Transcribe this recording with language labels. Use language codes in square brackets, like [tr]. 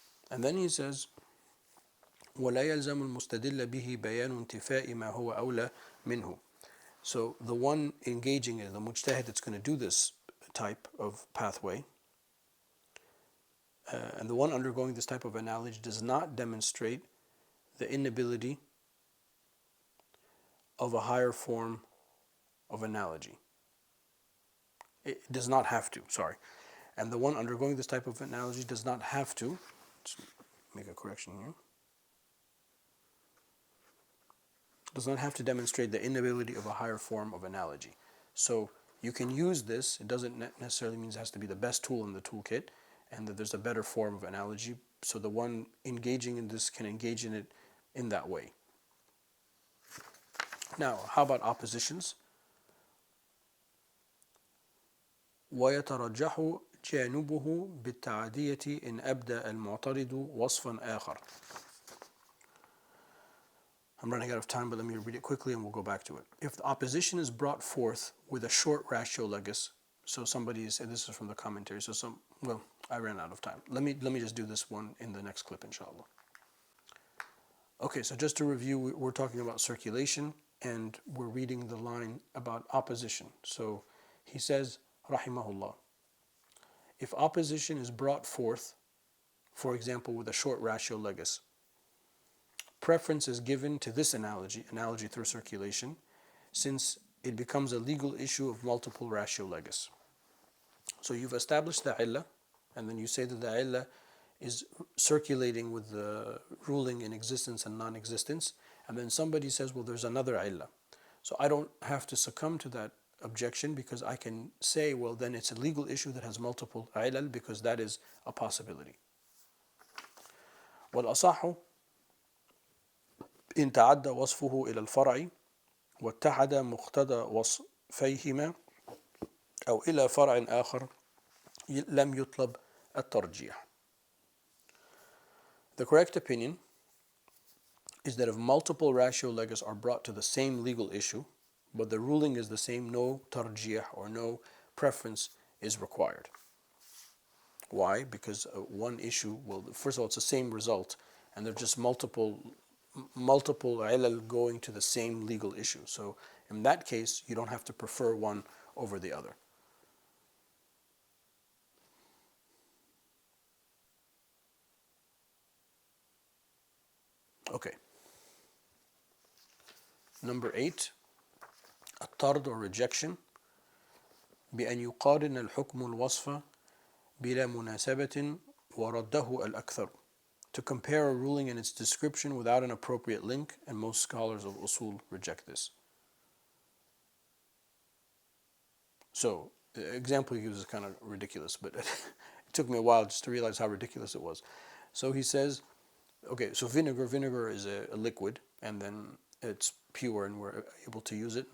[en] And then he says, [ar] ولا يلزم المستدل به بيان انتفاء ما هو أولى منه. [en] So the one engaging in the mujtahid that's going to do this type of pathway, and the one undergoing this type of analogy does not demonstrate the inability of a higher form of analogy. It does not have to, sorry. And the one undergoing this type of analogy does not have to, let's make a correction here, does not have to demonstrate the inability of a higher form of analogy. So you can use this, it doesn't necessarily mean it has to be the best tool in the toolkit, and that there's a better form of analogy, so the one engaging in this can engage in it in that way. Now, how about oppositions? [ar] ويترجح جانبه بالتعدية إن أبدى المعترض وصفا آخر. [en] I'm running out of time, but let me read it quickly and we'll go back to it. If the opposition is brought forth with a short ratio legis, so somebody said, this is from the commentary, I ran out of time. Let me just do this one in the next clip, inshallah. Okay, so just to review, we're talking about circulation, and we're reading the line about opposition. So he says, rahimahullah, if opposition is brought forth, for example, with a short ratio legis, preference is given to this analogy through circulation, since it becomes a legal issue of multiple ratio legis. So you've established the illah, and then you say that the illah is circulating with the ruling in existence and non-existence, and then somebody says, well, there's another illah. So I don't have to succumb to that objection, because I can say, well, then it's a legal issue that has multiple ilal, because that is a possibility. [ar] والأصح إن تعدى وصفه إلى الفرع واتحد مقتضى وصفيهما أو إلى فرع آخر لم يطلب الترجيح. [en] The correct opinion is that if multiple ratio legis are brought to the same legal issue, but the ruling is the same, no tarjih or no preference is required. Why? Because one issue, well, first of all, it's the same result, and they're just multiple ilal going to the same legal issue. So in that case, you don't have to prefer one over the other. Okay. [ar] Number 8, الطرد [en] or rejection [ar] بأن يقارن الحكم الوصف بلا مناسبة ورده الأكثر. [en] To compare a ruling and its description without an appropriate link, and most scholars of usul reject this. So the example he gives is kind of ridiculous, but it took me a while just to realize how ridiculous it was. So he says, okay, so vinegar is a liquid, and then it's pure and we're able to use it.